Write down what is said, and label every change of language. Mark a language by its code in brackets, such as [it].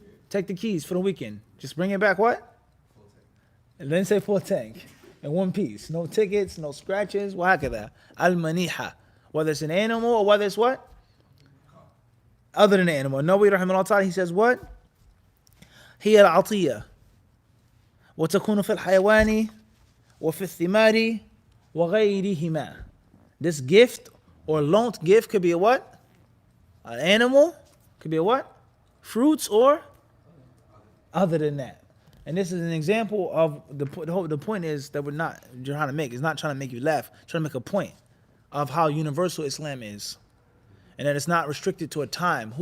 [en] Take the keys for the weekend. Just bring it back what? And then say full tank. In one piece. No tickets, no scratches. Wahakada. Al-maniha. Whether it's an animal or whether it's what? Other than an animal. Nawawi rahimahullah ta'ala, he says what? [ar] هي العطية وتكون في الحيوان وفي الثمار وغيرهما. [en] This gift or loaned gift could be a what? An animal. Could be a what? Fruits or other than that. And this is an example of the point is that we're not trying to make. It's not trying to make you laugh. It's trying to make a point of how universal Islam is. And that it's not restricted to a time.